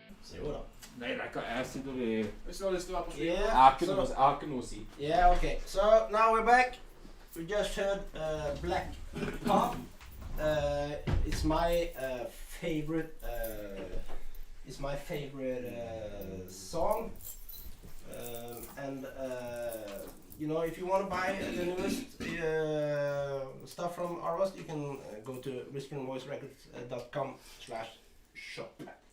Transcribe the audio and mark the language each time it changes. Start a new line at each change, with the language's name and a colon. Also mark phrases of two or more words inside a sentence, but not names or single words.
Norwegian: Jo da. Nei, jeg sitter vi... Hvis du har lyst til å være på stream. Yeah. Jeg har ikke noe å si.
English: Yeah, okay. So now we're back. We just heard Black Pop. It's my favorite. It's my favorite song. And you know, if you want to buy the newest stuff from Arvas, you can go to whisperingvoicerecords.com/shop.